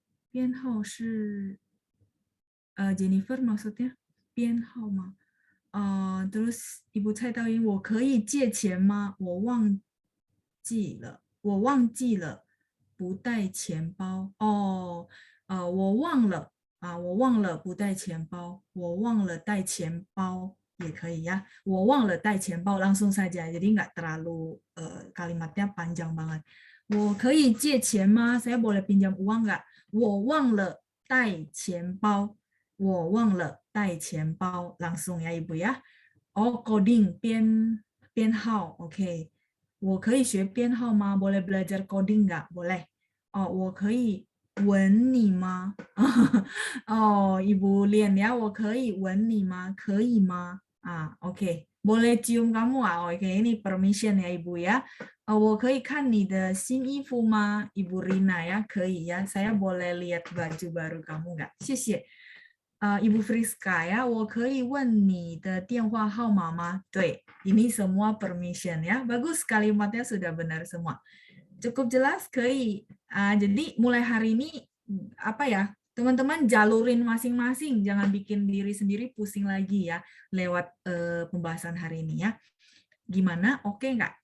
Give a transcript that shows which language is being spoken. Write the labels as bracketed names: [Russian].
[Chinese] 编号是Jennifer maksudnya 编号吗? Terus Ibu Cai Taoyin 我可以借钱吗? 我忘记了不带钱包。我忘了不带钱包，我忘了带钱包也可以ya. 我忘了带钱包 [Indonesian] langsung saja, jadi nggak terlalu kalimatnya panjang banget. [Chinese] 我可以借钱吗? [Indonesian] Saya boleh pinjam uang nggak? [Chinese] 我忘了带钱包，我忘了带钱包 [Indonesian] langsung ya Ibu ya. [Chinese] Coding 编号 OK. 我可以学编号吗? [Indonesian] Boleh belajar coding nggak? Boleh. [Chinese] 我可以吻你吗? Ibu Lian ya, 我可以吻你吗? 可以吗? [Indonesian] OK. Boleh cium kamu? Oke, ini permission ya Ibu ya. [Chinese] 我可以看你的新衣服吗? Ibu Rina ya, 可以ya. [Indonesian] Saya boleh lihat baju baru kamu nggak? [Chinese] 谢谢。 Ibu Friska ya, 我可以问你的电话号码吗? [Indonesian] 对, ini semua permission ya. Bagus, kalimatnya sudah benar semua. Cukup jelas, 可以. Jadi mulai hari ini apa ya? Teman-teman jalurin masing-masing, jangan bikin diri sendiri pusing lagi ya lewat pembahasan hari ini ya. Gimana? Oke nggak?